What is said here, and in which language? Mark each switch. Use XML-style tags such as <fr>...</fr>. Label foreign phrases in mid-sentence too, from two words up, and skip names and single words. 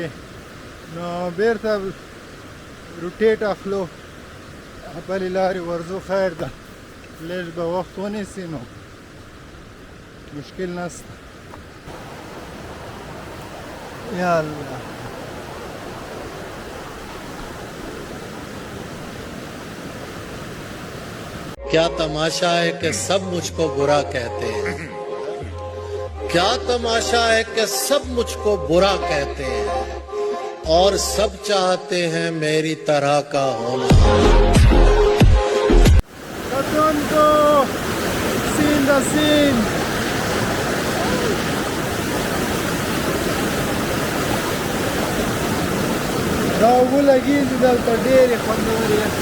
<ps>نو بېرته روټیټ اخلو، بلې لارې ورځو. خیر ده، لږ به وخت ونیسي نو مشکل نشته.</ps> <ar>یا الله.</ar> <ur>کیا تماشا ہے کہ سب مجھ کو برا کہتے ہیں، کیا تماشا ہے کہ سب مجھ کو برا کہتے ہیں اور سب چاہتے ہیں میری طرح کا ہونا.</ur> <ps>کتونکو سیند سیند دا اوبه لګېږي دلته ډېرې خوندورې.</ps>